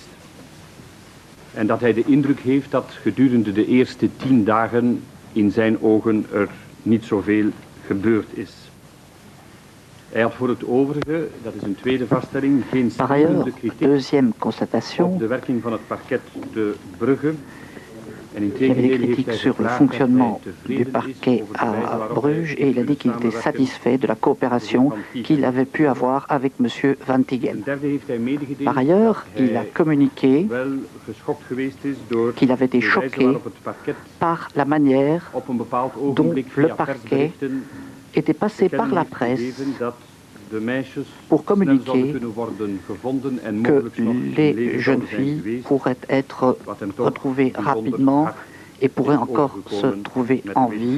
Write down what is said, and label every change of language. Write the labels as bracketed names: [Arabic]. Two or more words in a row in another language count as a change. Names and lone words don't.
[Dutch] En dat hij de indruk heeft dat gedurende de eerste 10 dagen in zijn ogen er niet zoveel gebeurd is. Hij had voor het overige, dat is een tweede vaststelling, geen schrijnende kritiek op de werking van het parket de Brugge. [French] Il y avait des critiques sur le fonctionnement du parquet à Bruges et il a dit qu'il était satisfait de la coopération qu'il avait pu avoir avec M. Van Tighem. Par ailleurs, il a communiqué qu'il avait été choqué par la manière dont le parquet était passé par la presse pour communiquer que les jeunes filles pourraient être retrouvées rapidement et pourraient encore se trouver en vie.